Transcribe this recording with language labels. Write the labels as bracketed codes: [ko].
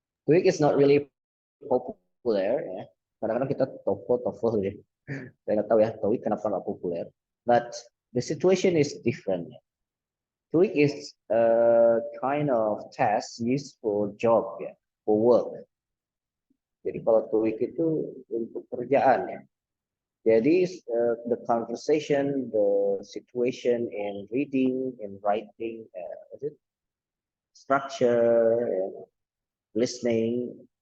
[en] TOEIC is not really popular ya. [id] Kadang-kadang kita TOEFL ya. Saya nggak tahu ya TOEIC kenapa nggak populer. [en] But the situation is different. TOEIC is a kind of test used for job ya, for work. [id] Jadi kalau TOEIC itu untuk kerjaan ya. [en] Jadi the conversation, the situation in reading, in writing, structure, listening.